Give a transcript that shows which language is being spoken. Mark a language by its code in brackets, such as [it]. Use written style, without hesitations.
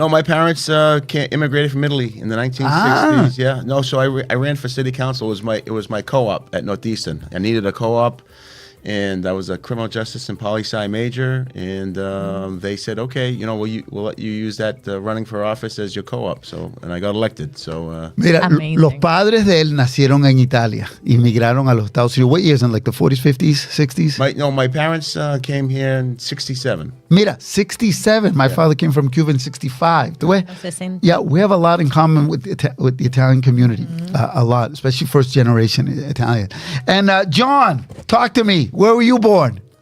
[en] My parents immigrated from Italy in the 1960s. Yeah. No, so I ran for city council. It was my co-op at Northeastern. I needed a co-op, and I was a criminal justice and poli-sci major. And they said, okay, we'll let you use that running for office as your co-op. And I got elected. [es] Mira, los padres de él nacieron en Italia, inmigraron a los Estados Unidos. [en] What years? In like the 40s, 50s, 60s? My parents came here in 67. [es] Mira, 67. [en] My father came from Cuba in 65. Yeah, we have a lot in common with the Italian community. A lot, especially first generation Italian. And John, talk to me. Where were you born?